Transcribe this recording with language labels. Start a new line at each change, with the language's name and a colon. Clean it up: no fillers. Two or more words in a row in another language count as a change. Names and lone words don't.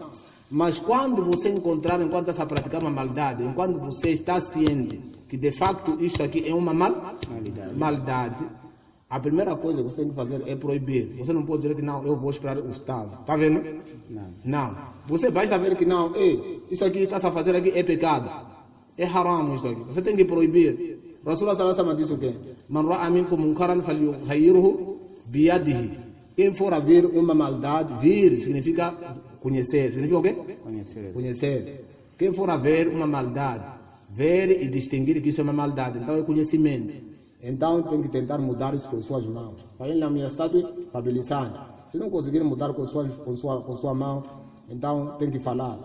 Portuguese: Mas quando você encontrar, enquanto está a praticar uma maldade, enquanto você está ciente que de facto isto aqui é uma maldade, a primeira coisa que você tem que fazer é proibir. Você não pode dizer que não, eu vou esperar o Estado. Está vendo? Não. Você vai saber que não, isso aqui está a fazer aqui é pecado. É haram isso aqui. Você tem que proibir. Rasulullah
Arabic: صلى الله عليه وسلم
Portuguese: disse o quê?
Arabic: من رأى منكم منكرا فليغيره بيده.
Portuguese: Quem for a ver uma maldade, vir significa conhecer. Significa o quê? Conhecer. Quem for a ver uma maldade, ver e distinguir que isso é uma maldade, então é conhecimento. Então tem que tentar mudar isso com suas mãos. Para ele na minha estátua, se não conseguir mudar com sua mão, então tem que falar.